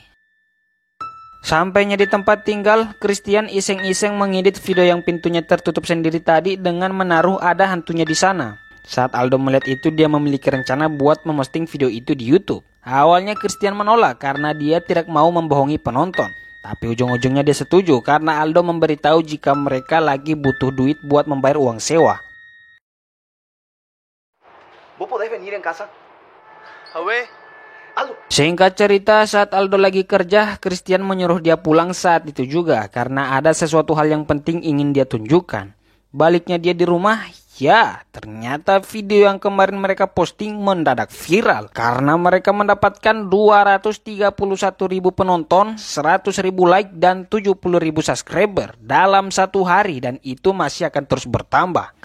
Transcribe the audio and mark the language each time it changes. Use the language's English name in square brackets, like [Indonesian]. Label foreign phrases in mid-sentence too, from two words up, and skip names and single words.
[Indonesian] Sampainya di tempat tinggal, Christian iseng-iseng mengedit video yang pintunya tertutup sendiri tadi dengan menaruh ada hantunya di sana. Saat Aldo melihat itu, dia memiliki rencana buat memposting video itu di YouTube. Awalnya Christian menolak karena dia tidak mau membohongi penonton. Tapi ujung-ujungnya dia setuju karena Aldo memberitahu jika mereka lagi butuh duit buat membayar uang sewa. [Spanish] ¿Vos podés venir en casa? [Indonesian] Singkat cerita, saat Aldo lagi kerja, Christian menyuruh dia pulang saat itu juga karena ada sesuatu hal yang penting ingin dia tunjukkan. Baliknya dia di rumah, ya ternyata video yang kemarin mereka posting mendadak viral karena mereka mendapatkan 231.000 penonton, 100.000 like dan 70.000 subscriber dalam satu hari, dan itu masih akan terus bertambah.